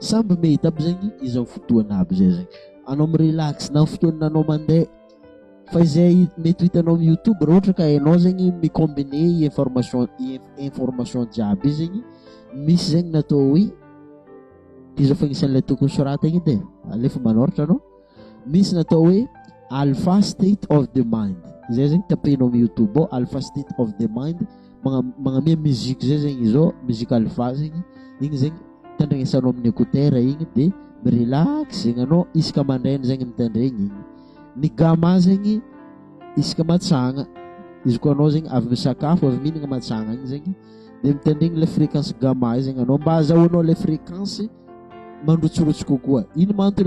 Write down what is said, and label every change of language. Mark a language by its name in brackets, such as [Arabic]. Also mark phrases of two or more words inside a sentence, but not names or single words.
[Malagasy] samby mety aby zegny izy fotoana aby zay zegny anao mirelax na fotoana anao mandeha fa izay mety hitanao amin'ny YouTube raha ohatra ka hainao zegny mikombine information jiaby zegny misy zegny natao hoe izy fagnisan'ilay tokony sorata igny edy alefa manoratra anao misy natao hoe [English] alpha state of the [Malagasy] mind zay zegny tapenao amin'ny YouTube ao [English] alpha state of the mind [Malagasy] magnamia musique zay zegny izao musique alpha zegny igny zegny tandregnesanao amin'ny écouteur igny de mirelax zegny anao isaka mandrainy zegny mitandregny igny ny gamma zegny isaka matsagna izy koa anao zegny avy misakafo avy mihinagna matsagna igny zegny de mitandregny [French] le fréquence gamma [Malagasy] zegny anao mba azahoanao [French] le fréquence [Malagasy] mandrotsirotsy kokoa ino mantony